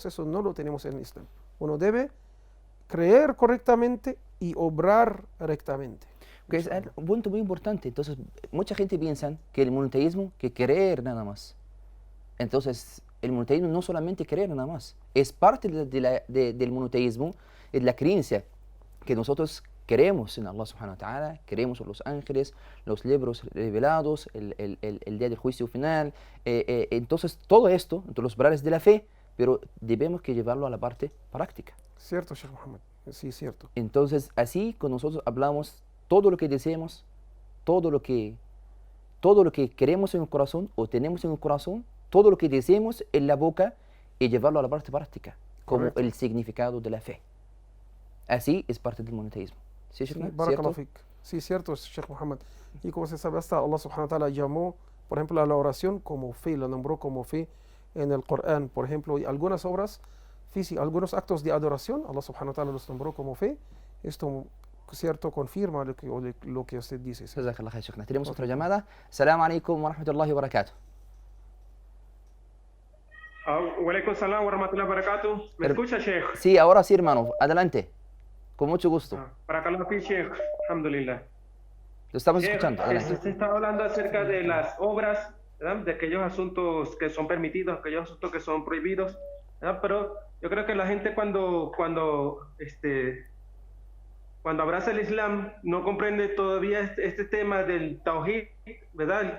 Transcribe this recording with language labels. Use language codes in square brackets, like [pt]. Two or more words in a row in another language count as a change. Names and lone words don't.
[es] Eso no lo tenemos en el Islam. Uno debe creer correctamente y obrar rectamente. Que es un punto muy importante. Entonces, mucha gente piensa que el monoteísmo que creer nada más. Entonces, el monoteísmo no solamente creer nada más, es parte del monoteísmo, es la creencia que nosotros creemos en Allah [ar] سبحانه وتعالى, [es] creemos en los ángeles, los libros revelados, el día del juicio final. Entonces, todo esto, entre los pilares de la fe, pero debemos que llevarlo a la parte práctica. Cierto, Sheikh Muhammad. Sí, cierto. Entonces, así cuando nosotros hablamos todo lo que deseamos, todo lo que queremos en el corazón o tenemos en el corazón, todo lo que deseemos en la boca y llevarlo a la parte práctica, como Correcto. el significado de la fe. Así es parte del monoteísmo. ¿Sí, Sí, Sheikh? barakallahu ¿Cierto? fik. Sí, cierto, Sheikh Muhammad. Y como se sabe, hasta Allah [ar] سبحانه وتعالى [es] llamó, por ejemplo, a la oración como fe, la nombró como fe en el Corán. Por ejemplo, y algunas obras físicas, algunos actos de adoración, Allah [ar] سبحانه وتعالى [es] los nombró como fe. Esto, cierto, confirma lo que usted dice. ¿Sí? [ar] جزاك الله خير، شيخنا. [es] Tenemos otra llamada. [ar] السلام عليكم ورحمة الله وبركاته. وعليكم السلام ورحمة الله وبركاته. [es] ¿Me escucha, Sheikh? Sí, ahora sí, hermano. Adelante. Con mucho gusto. [ar] بارك الله في، شيخ. الحمد لله. [es] Lo estamos Sheikh, escuchando. Adelante. usted estaba hablando acerca de las obras ¿verdad? De aquellos asuntos que son permitidos, aquellos asuntos que son prohibidos, ¿verdad? Pero yo creo que la gente cuando abraza el Islam no comprende todavía este tema del tawhid, ¿verdad?